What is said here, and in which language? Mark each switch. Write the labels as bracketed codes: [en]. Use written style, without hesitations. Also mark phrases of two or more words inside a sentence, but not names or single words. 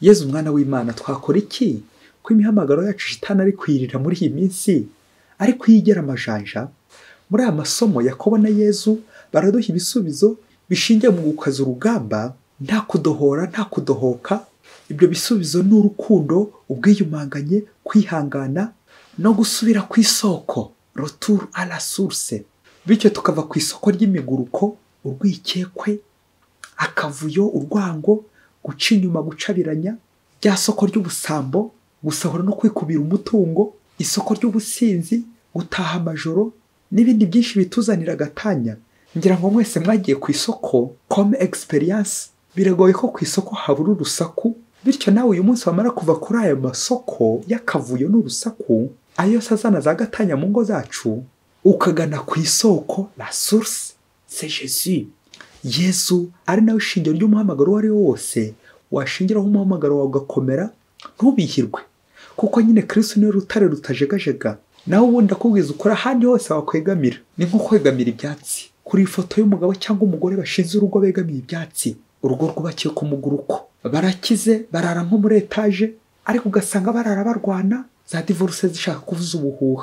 [rw] Yezu umwana w'Imana, twakora iki ko imihamagaro yacu shitani ari kwirira muri iyi minsi, ari kwigera amajanja? Muri aya masomo Yakobo na Yezu baraduha ibisubizo bishingiye mu gukaza urugamba, nta kudohora nta kudohoka. Ibyo bisubizo ni urukundo, ubwiyumanganye, kwihangana no gusubira ku isoko, [fr] retour à la source. [rw] Bityo tukava ku isoko ry'imiguruko, urwikekwe, akavuyo, urwango, guca inyuma, gucabiranya, rya soko ry'ubusambo, gusahura no kwikubira umutungo, isoko ry'ubusinzi, gutaha amajoro n'ibindi byinshi bituzanira agatanya. Ngira ngo mwese mwagiye ku isoko [fr] comme experience, [rw] biragoye ko ku isoko habura urusaku. Bityo nawe uyu munsi wamara kuva kuri aya masoko y'akavuyo n'urusaku, ayo yose azana za gatanya mu ngo zacu, ukagana ku isoko, [fr] la source c'est Jésus. [rw] Yesu ari nawe ishingiro ry'umuhamagaro uwo ari wo wose, washingiraho umuhamagaro wawe ugakomera, ntubihirwe, kuko nyine Kristo niwe rutare rutajegajega. Nawe ubundi ndakubwiza ukora ahandi hose wakwegamira, ni nko kwegamira ibyatsi. Kuri ifoto y'umugabo cyangwa umugore bashinze urugo begamiye ibyatsi, urugo rwubakiye ku muguruko, barakize, barara nko muri etaje, ariko ugasanga barara barwana, za divorce zishaka kuvuza ubuhuha.